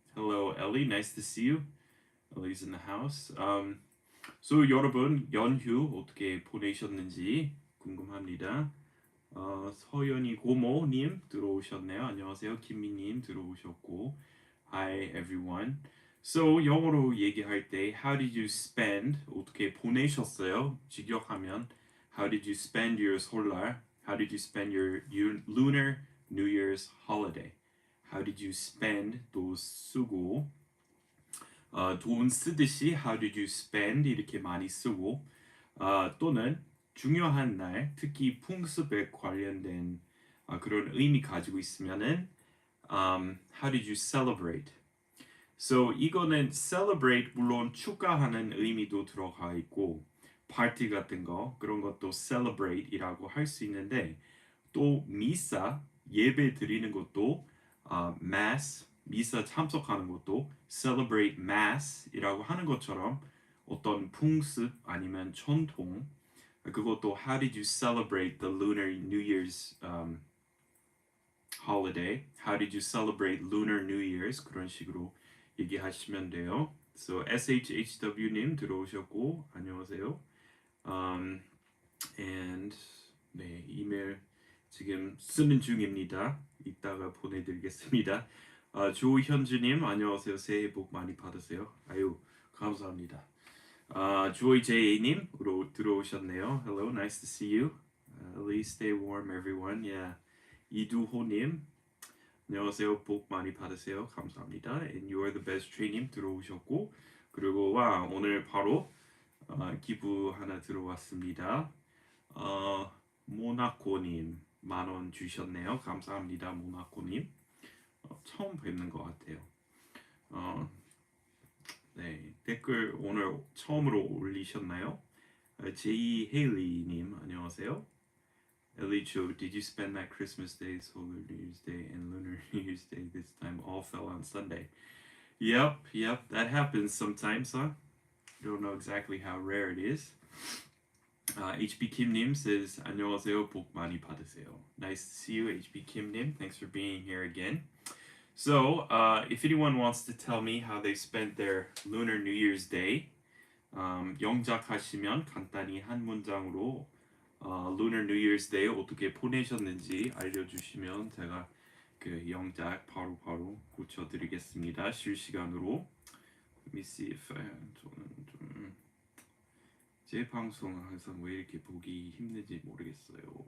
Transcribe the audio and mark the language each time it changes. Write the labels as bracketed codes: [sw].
[en] Hello, Ellie. Nice to see you. Ellie's in the house. [ko] So 여러분 연휴 어떻게 보내셨는지 궁금합니다. 서연이 고모님 들어오셨네요. 안녕하세요. 김미님 들어오셨고, Hi everyone. [en] So 영어로 얘기할 때 How did you spend? [ko] 어떻게 보내셨어요? [en] 직역하면 How did you spend your 설날? How did you spend your lunar New Year's holiday? [ko] How did you spend 또 쓰고 돈 쓰듯이 How did you spend 이렇게 많이 쓰고 또는 중요한 날 특히 풍습에 관련된 그런 의미 가지고 있으면은 How did you celebrate? So 이거는 celebrate 물론 축하하는 의미도 들어가 있고 파티 같은 거 그런 것도 celebrate이라고 할 수 있는데 또 미사 예배 드리는 것도 mass 미사 참석하는 것도 celebrate mass이라고 하는 것처럼 어떤 풍습 아니면 전통 그것도 how did you celebrate the lunar New Year's holiday? [en] How did you celebrate lunar New Year's? [ko] 그런 식으로 얘기하시면 돼요. So SHHW님 들어오셨고 안녕하세요. And 네 이메일 지금 쓰는 중입니다. 이따가 보내드리겠습니다. 조현주님 안녕하세요. 새해 복 많이 받으세요. 아유 감사합니다. 조이 제이님 들어오셨네요. [en] Hello, nice to see you. Please stay warm, everyone. [ko] Yeah. 이두호님 안녕하세요. 복 많이 받으세요. 감사합니다. And you are the best train님 들어오셨고 그리고 와 오늘 바로 기부 하나 들어왔습니다. 모나코님 10,000원 주셨네요. 감사합니다, 모나코님. 처음 뵙는 것 같아요. 네 댓글 오늘 처음으로 올리셨나요? 제이 헤일리님 안녕하세요. [en] Elicho, did you spend that Christmas Day, Solar New Year's Day, and Lunar New Year's Day this time all fell on Sunday? Yep, that happens sometimes, huh? Don't know exactly how rare it is. [ko] HB Kim님 says, 안녕하세요, 복 많이 받으세요. [en] Nice to see you, HB Kim님. Thanks for being here again. So, if anyone wants to tell me how they spent their Lunar New Year's Day, 영작하시면 간단히 한 문장으로 Lunar New Year's Day 어떻게 보내셨는지 알려주시면 제가 그 영작 바로 고쳐드리겠습니다. [ko] 실시간으로. Let me see if 저는 좀 제 방송 항상 왜 이렇게 보기 힘든지 모르겠어요.